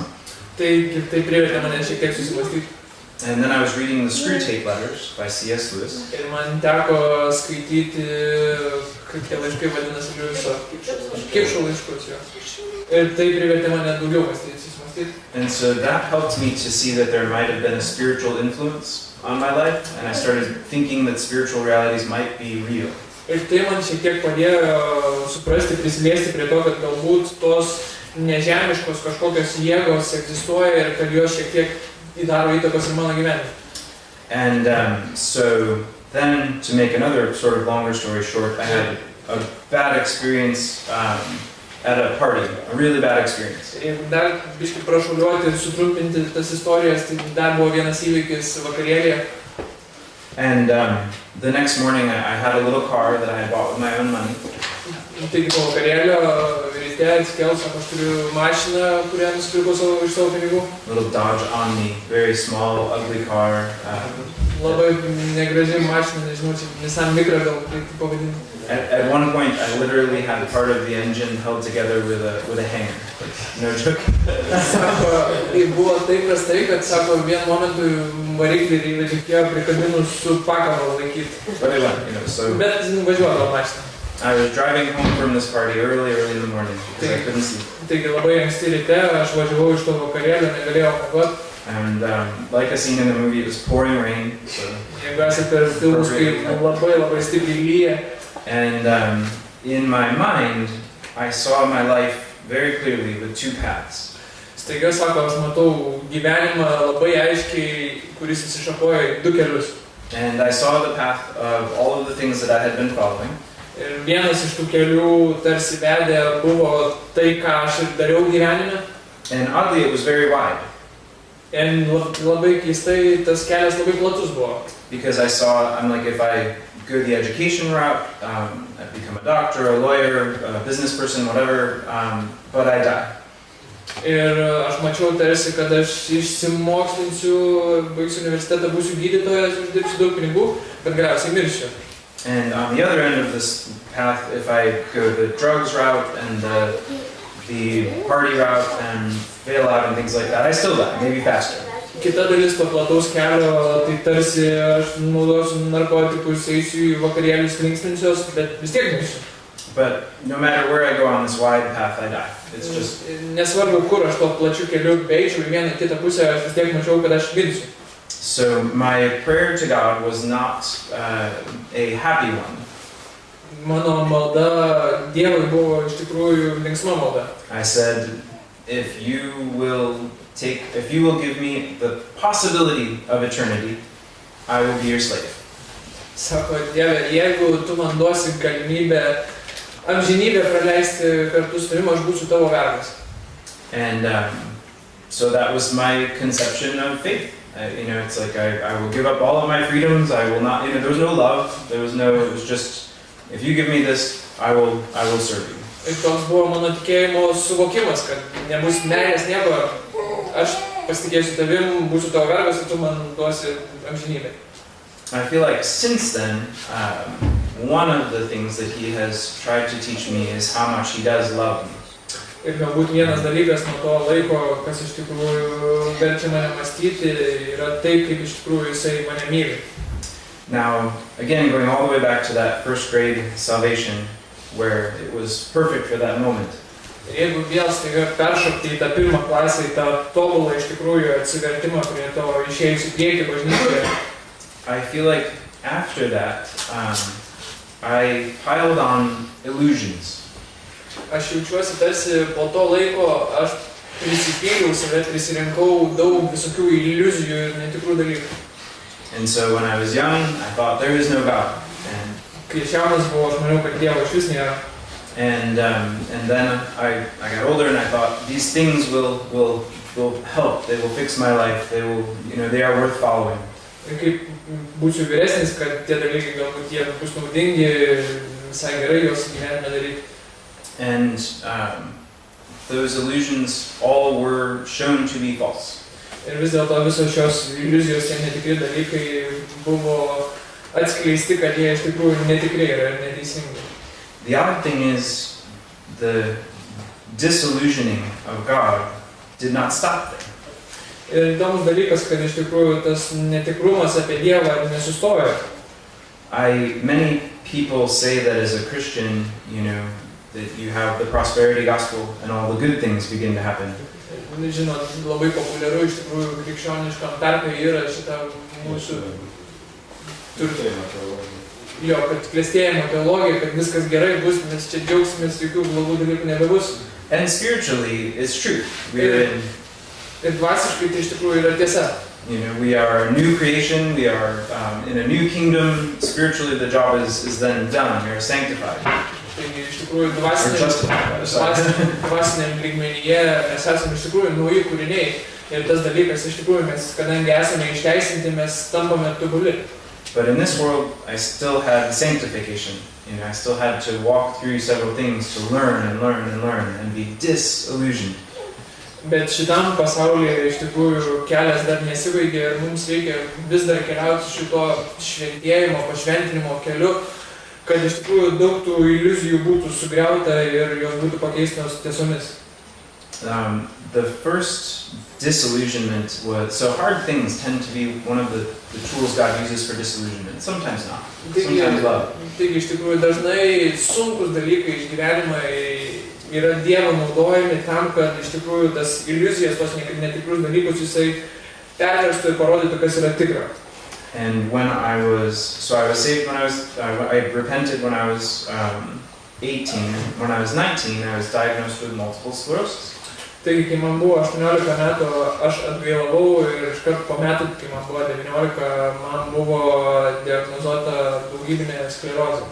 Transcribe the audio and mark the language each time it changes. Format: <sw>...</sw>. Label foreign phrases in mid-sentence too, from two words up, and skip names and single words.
<lt>Tai privertė mane šiek tiek susimastyti.</lt> <en>And then I was reading the Screw Tape Letters by C.S. Lewis.</en> <lt>Ir man teko skaityti, kaip tie laiškai vadinasi, Liujiso Kipšo laiškus jo. Ir tai privertė mane daugiau susimastyti.</lt> <en>And so that helped me to see that there might have been a spiritual influence on my life, and I started thinking that spiritual realities might be real.</en> <lt>Ir tai man šiek tiek padėjo suprasti, prisiliesti prie to, kad galbūt tos nežemiškos kažkokios jėgos egzistuoja ir kad jos šiek tiek įdaro įtakos ir mano gyvenime.</lt> <en>And so then, to make another sort of longer story short, I had a bad experience at a party, a really bad experience.</en> <lt>Ir dar biškai prašuliuoti ir sutrumpinti tas istorijas, tai dar buvo vienas įvykis vakarėlėje.</lt> <en>And the next morning I had a little car that I had bought with my own money.</en> <lt>Taigi po vakarėlio ryte atsikels, aš turiu mašiną, kurią nusipirkau iš savo pinigų.</lt> <en>Little Dodge Omni, very small, ugly car.</en> <lt>Labai negraži mašina, nežinau, čia Nissan Micra gal taip pavadinti.</lt> <en>At one point, I literally had part of the engine held together with a hanger. No joke.</en> <lt>Sako, tai buvo taip prastai, kad, sako, vienu momentu variklį reikėjo prikabinus su pakaru laikyti.</lt> <en>But it went, so.</en> <lt>Bet važiuodavo mašiną.</lt> <en>I was driving home from this party early in the morning because I couldn't sleep.</en> <lt>Taigi labai anksti ryte, aš važiavau iš to vakarėlio, negalėjau miegoti.</lt> <en>And like a scene in the movie, it was pouring rain. So.</en> <lt>Jeigu esate per filmus, kai labai stipriai lyja.</lt> <en>And in my mind, I saw my life very clearly with two paths.</en> <lt>Staiga, sako, aš matau gyvenimą labai aiškiai, kuris įsišakoja į du kelius.</lt> <en>And I saw the path of all of the things that I had been following.</en> <lt>Ir vienas iš tų kelių tarsi vedė buvo tai, ką aš ir dariau gyvenime.</lt> <en>And oddly, it was very wide.</en> <lt>Ir labai keistai, tas kelias labai platus buvo.</lt> <en>Because I saw, I'm like, if I go the education route, I'd become a doctor, a lawyer, a business person, whatever, but I die.</en> <lt>Ir aš mačiau tarsi, kad aš išsimokslinsiu, baigsiu universitetą, būsiu gydytojas, uždirbsiu daug pinigų, bet galiausiai mirsiu.</lt> <en>And on the other end of this path, if I go the drugs route and the party route and fail out and things like that, I still die, maybe faster.</en> <lt>Kita dalis to plataus kelio, tai tarsi aš naudosiu narkotikus, eisiu į vakarėlius, linksminsiuos, bet vis tiek mirsiu.</lt> <en>But no matter where I go on this wide path, I die. It's just.</en> <lt>Nesvarbu, kur aš to plačiu keliu beičiau į vieną kitą pusę, aš vis tiek mačiau, kad aš mirsiu.</lt> <en>So my prayer to God was not a happy one.</en> <lt>Mano malda Dievui buvo iš tikrųjų linksma malda.</lt> <en>I said, if you will give me the possibility of eternity, I will be your slave.</en> <lt>Sako, Dieve, jeigu tu man duosi galimybę amžinybę praleisti kartu su tavimi, aš būsiu tavo vergas.</lt> <en>And so that was my conception of faith. It's like I will give up all of my freedoms. I will not. There was no love. It was just, if you give me this, I will serve you.</en> <lt>Ir toks buvo mano tikėjimo suvokimas, kad nebus meilės nieko, aš pasitikėsiu tavim, būsiu tavo vergas ir tu man duosi amžinybę.</lt> <en>I feel like since then, one of the things that he has tried to teach me is how much he does love me.</en> <lt>Ir galbūt vienas dalykas nuo to laiko, kas iš tikrųjų verčia mane mąstyti, yra tai, kaip iš tikrųjų jisai mane myli.</lt> <en>Now, again, going all the way back to that first grade salvation, where it was perfect for that moment.</en> <lt>Jeigu vėl staiga peršokti į tą pirmą klasę, į tą tobulą iš tikrųjų atsivertimą prie to išėjusių priekį bažnyčioje.</lt> <en>I feel like after that, I piled on illusions.</en> <lt>Aš jaučiuosi tarsi po to laiko, aš prisipyliau save, prisirinkau daug visokių iliuzijų ir netikrų dalykų.</lt> <en>And so when I was young, I thought there is no God.</en> <lt>Kai jaunas buvau, aš maniau, kad Dievo iš vis nėra.</lt> <en>And then I got older and I thought these things will help. They will fix my life. They will, they are worth following.</en> <lt>Ir kaip būsiu vyresnis, kad tie dalykai galbūt jie bus naudingi, visai gerai juos gyvenime daryti.</lt> <en>And those illusions all were shown to be false.</en> <lt>Ir vis dėlto visos šios iliuzijos, tie netikri dalykai buvo atskleisti, kad jie iš tikrųjų netikri yra ir neteisingi.</lt> <en>The odd thing is, the disillusioning of God did not stop there.</en> <lt>Ir įdomus dalykas, kad iš tikrųjų tas netikrumas apie Dievą nesustojo.</lt> <en>Many people say that as a Christian, that you have the prosperity gospel and all the good things begin to happen.</en> <lt>Žinot, labai populiaru iš tikrųjų krikščioniškam tarpe yra šita mūsų kad klestėjimo teologija, kad viskas gerai bus, mes čia džiaugsimės, jokių blogų dalykų nebebus.</lt> <en>And spiritually, it's true.</en> <lt>Ir dvasiškai tai iš tikrųjų yra tiesa.</lt> <en>We are a new creation, we are in a new kingdom. Spiritually, the job is then done, we are sanctified.</en> <lt>Taigi iš tikrųjų dvasiniam lygmenyje mes esame iš tikrųjų nauji kūriniai. Ir tas dalykas iš tikrųjų mes, kadangi esame išteisinti, mes tampame tobuli.</lt> <en>But in this world, I still had sanctification. I still had to walk through several things to learn and be disillusioned.</en> <lt>Bet šitam pasaulyje iš tikrųjų kelias dar nesibaigė ir mums reikia vis dar keliauti šito šventėjimo, pašventinimo keliu, kad iš tikrųjų daug tų iliuzijų būtų sugriauta ir jos būtų pakeistos tiesomis.</lt> <en>The first disillusionment was, so hard things tend to be one of the tools God uses for disillusionment. Sometimes not. Sometimes love.</en> <lt>Taigi iš tikrųjų dažnai sunkus dalykai išgyvenimai yra Dievo naudojami tam, kad iš tikrųjų tas iliuzijas, tos netikrus dalykus jisai perverstų ir parodytų, kas yra tikra.</lt> <en>And I was saved I repented when I was 18. When I was 19, I was diagnosed with multiple sclerosis.</en> <lt>Taigi, kai man buvo 18 metų, aš atgailavau ir iškart po metų, kai man buvo 19, man buvo diagnozuota daugybinė sklerozė.</lt>